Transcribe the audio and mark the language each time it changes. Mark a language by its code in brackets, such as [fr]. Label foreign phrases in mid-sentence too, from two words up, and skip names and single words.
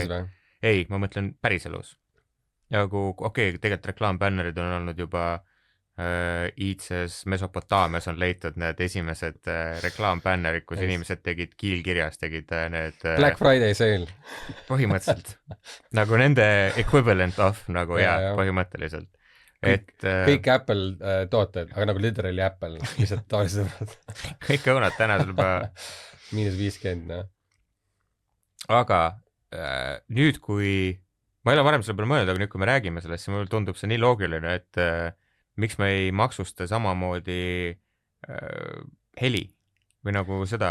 [et] Ei, ma mõtlen päriselus. Ja kui, tegelikult reklaambännerid on olnud juba iidses Mesopotaamias on leitud need esimesed reklaambännerid, kus inimesed tegid kiilkirjas, tegid need [en] Black Friday sale. [et] Põhimõtteliselt. Nagu nende [en] equivalent of, [et] nagu põhimõtteliselt. Kõik Apple tooted, aga nagu literally Apple, lihtsalt taolised. Kõik õunad täna juba -50. Aga nüüd, kui ma ei ole varem selle peale mõelnud, aga nüüd, kui me räägime sellest, siis mulle tundub see nii loogiline, et miks me ei maksusta samamoodi heli või nagu seda.